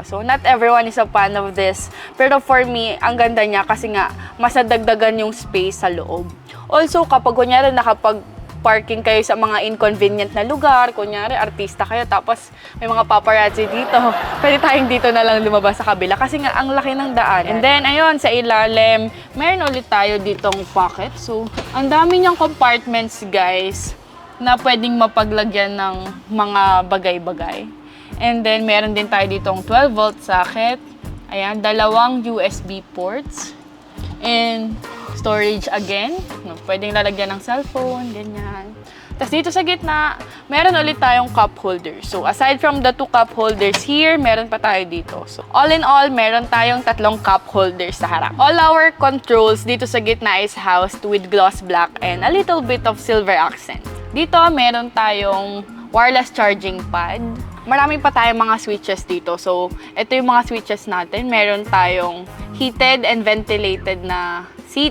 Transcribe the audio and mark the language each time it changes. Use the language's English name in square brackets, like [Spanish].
[English] So, not everyone is a fan of this. [Filipino] Pero for me, ang ganda niya kasi nga, mas nadagdagan yung space sa loob. Also, kapag kunyari parking kayo sa mga inconvenient na lugar, kunyari artista kayo tapos may mga paparazzi dito, pwede tayong dito na lang lumabas sa kabila kasi nga ang laki ng daan. And then ayun, sa ilalim, meron ulit tayo ditong pocket. So, ang dami niyang compartments, guys, na pwedeng mapaglagyan ng mga bagay-bagay. And then meron din tayo ditong 12-volt socket. Ayan, dalawang USB ports. And storage again. Pwedeng lalagyan ng cellphone, ganyan. Tapos dito sa gitna, meron ulit tayong cup holders. [English] So, aside from the two cup holders here, [Filipino] meron pa tayo dito. So, all in all, meron tayong 3 cup holders sa harap. [English] All our controls dito sa gitna is housed with gloss black and a little bit of silver accent. [Filipino] Dito, meron tayong wireless charging pad. marami pa tayong mga switches dito. So, ito yung mga switches natin. Meron tayong heated and ventilated na seats.